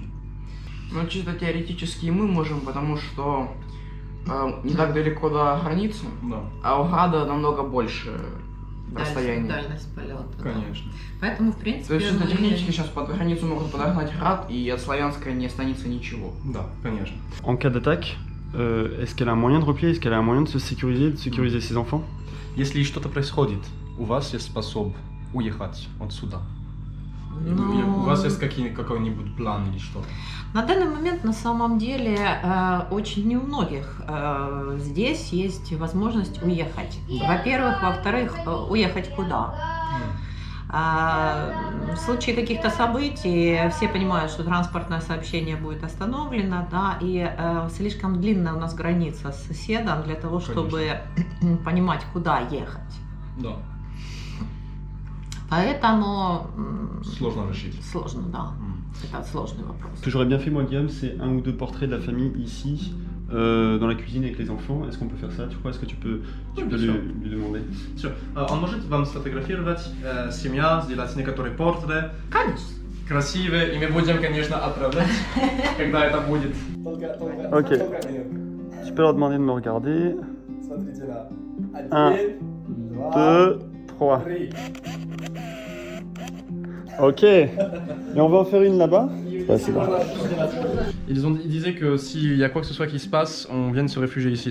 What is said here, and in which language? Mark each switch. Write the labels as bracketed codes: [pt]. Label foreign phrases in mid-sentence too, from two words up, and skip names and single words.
[ru] Ну, чисто теоретически мы можем, потому что не так далеко до границы, Да. а у Града намного больше расстояние. Дальность полета. Конечно. Поэтому, в То принципе, есть чисто мы- технически сейчас под границу могут подогнать Град, и от Славянска не останется ничего. Да, конечно. [fr] En cas d'attaque, est-ce qu'elle a un moyen de repli? Est-ce qu'elle a un moyen de se sécuriser, de sécuriser ses enfants? [ru] Если что-то происходит, у вас есть способ уехать отсюда? Ну, У вас есть какой-нибудь план или что-то? На данный момент, на самом деле, очень не у многих здесь есть возможность уехать. Во-первых, во-вторых, уехать куда? В случае каких-то событий все понимают, что транспортное сообщение будет остановлено, да, и слишком длинная у нас граница с соседом для того, чтобы понимать, куда ехать. Да. Поэтому Сложно решить. сложно, да. Это сложный вопрос. [fr] Ce que j'aurais bien fait moi Guillaume, c'est un ou deux portraits de la famille ici, dans la cuisine avec les enfants. Est-ce qu'on peut faire ça? Tu crois? Est-ce que tu peux lui demander? [ru] Все. Он может вам сфотографировать семья, сделать некоторые портреты. Конечно. Красивые, и мы будем, конечно, отправлять, когда это будет. [fr] Ok. Tu peux leur demander de me regarder. 1, 2, 3. Ok. Et on va en faire une là-bas? C'est bon. Ils disaient que s'il y a quoi que ce soit qui se passe, on vienne se réfugier ici.